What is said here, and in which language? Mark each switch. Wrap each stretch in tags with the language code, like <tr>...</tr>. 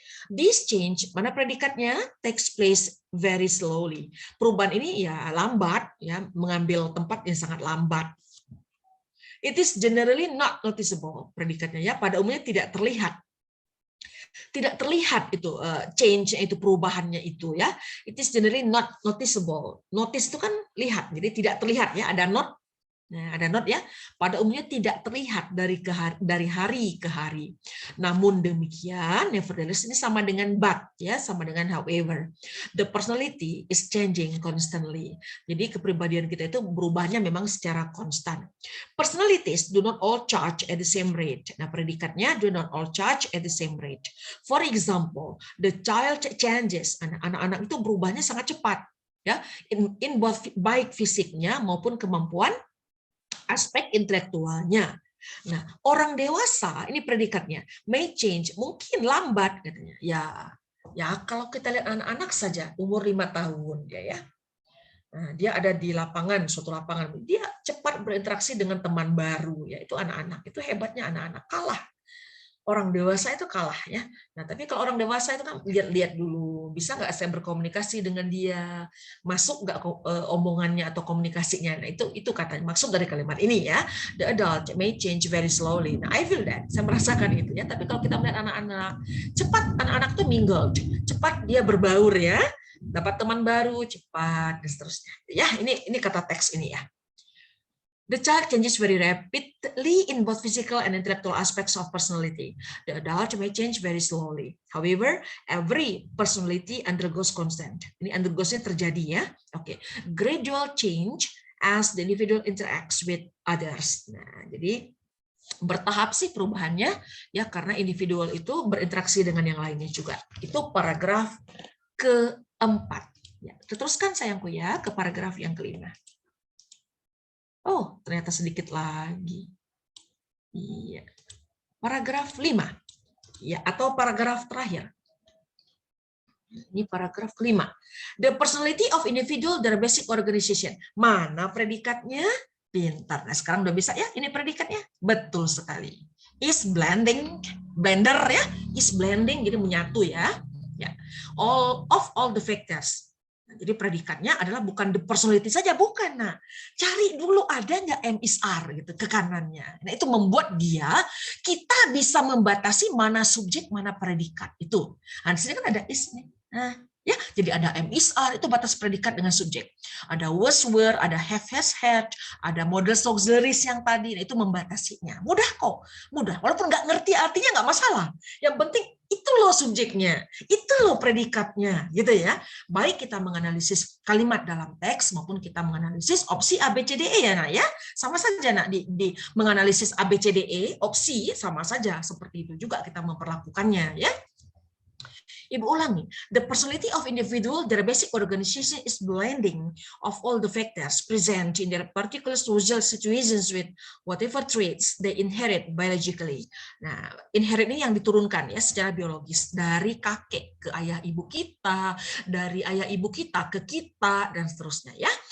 <en>This change,</en> <id>mana predikatnya,</id> <en>takes place very slowly.</en> <id>Perubahan ini ya lambat, ya, mengambil tempat yang sangat lambat.</id> <en>It is generally not noticeable,</en> <id>predikatnya ya, pada umumnya tidak terlihat. Tidak terlihat itu change itu, perubahannya itu ya.</id> <en>It is generally not noticeable.</en> <id>Notice itu kan lihat, jadi tidak terlihat ya, ada not. Nah, ada not ya, pada umumnya tidak terlihat dari hari ke hari. Namun demikian, nevertheless ini sama dengan but ya, sama dengan however.</id> <en>The personality is changing constantly.</en> <id>Jadi kepribadian kita itu berubahnya memang secara konstan.</id> <en>Personalities do not all charge at the same rate.</en> <id>Nah, predikatnya</id> <en>do not all charge at the same rate. For example, the child changes.</en> <id>Anak-anak itu berubahnya sangat cepat ya,</id> <en>in both</en> <id>baik fisiknya maupun kemampuan aspek intelektualnya. Nah, orang dewasa ini predikatnya</id> <en>may change,</en> <id>mungkin lambat katanya. Ya kalau kita lihat anak-anak saja umur 5 tahun dia ya. Nah, dia ada di lapangan, suatu lapangan, dia cepat berinteraksi dengan teman baru ya. Itu anak-anak, itu hebatnya anak-anak, kalah. Orang dewasa itu kalah ya. Nah, tapi kalau orang dewasa itu kan lihat-lihat dulu, bisa nggak saya berkomunikasi dengan dia, masuk nggak omongannya atau komunikasinya. Nah, itu katanya maksud dari kalimat ini ya.</id> <en>The adult may change very slowly.</en> <id>Nah,</id> <en>I feel that,</en> <id>saya merasakan itu ya. Tapi kalau kita melihat anak-anak, cepat anak-anak tuh mingle, cepat dia berbaur ya, dapat teman baru cepat dan seterusnya. Ya, ini kata teks ini ya.</id> <en>The child changes very rapidly in both physical and intellectual aspects of personality. The adult may change very slowly. However, every personality undergoes constant.</en> <id>Ini undergoes-nya terjadi ya. Oke.</id> <en>Gradual change as the individual interacts with others.</en> <id>Nah, jadi bertahap sih perubahannya ya, karena individual itu berinteraksi dengan yang lainnya juga. Itu paragraf keempat. Ya, teruskan sayangku ya ke paragraf yang kelima. Oh, ternyata sedikit lagi. Iya. Paragraf 5. Ya, atau paragraf terakhir. Ini paragraf kelima.</id> <en>The personality of individual, their basic organization.</en> <id>Mana predikatnya? Pintar. Nah, sekarang udah bisa ya, ini predikatnya. Betul sekali. Is blending, blender ya. Is blending, jadi menyatu ya. Ya.</id> <en>All the factors.</en> <id>Jadi predikatnya adalah bukan the personality saja, bukan. Nah, cari dulu ada nggak MISR gitu ke kanannya. Nah, itu membuat kita bisa membatasi mana subjek, mana predikat itu. Nah, di sini kan ada is nih. Nah, ya, jadi ada MISR itu batas predikat dengan subjek. Ada was were, ada have has had, ada models auxiliaries yang tadi, nah, itu membatasinya. Mudah kok, mudah. Walaupun nggak ngerti artinya nggak masalah. Yang penting itu loh subjeknya, itu loh predikatnya, gitu ya. Baik kita menganalisis kalimat dalam teks maupun kita menganalisis opsi A, B, C, D, E ya, nak ya. Sama saja nak di menganalisis A, B, C, D, E, opsi sama saja seperti itu juga kita memperlakukannya ya. Ibu ulangi,</id> <en>the personality of individual, their basic organization is blending of all the factors present in their particular social situations with whatever traits they inherit biologically.</en> <id>Nah, inherit ini yang diturunkan ya secara biologis dari kakek ke ayah ibu kita, dari ayah ibu kita ke kita dan seterusnya ya.</id>